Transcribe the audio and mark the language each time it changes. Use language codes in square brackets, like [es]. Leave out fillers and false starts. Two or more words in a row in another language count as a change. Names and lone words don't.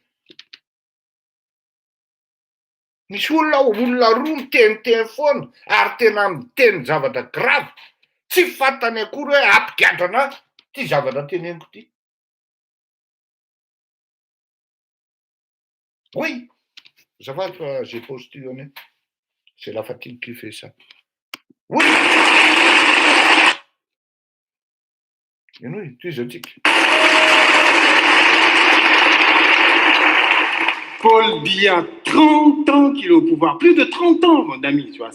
[mg] Misy olona roa miteniteny foana ary tena miteny zavatra grave, tsy fantany akory hoe ampigadrana ty zavatra teneniko ty. [fr] Oui, [mg] azafady fa [fr] j'ai postillonné. C'est la fatigue qui fait ça. Oui. Et oui, tu es éthique. Paul Biya, 30 ans qu'il est au pouvoir, plus de 30 ans, mon ami, tu vois.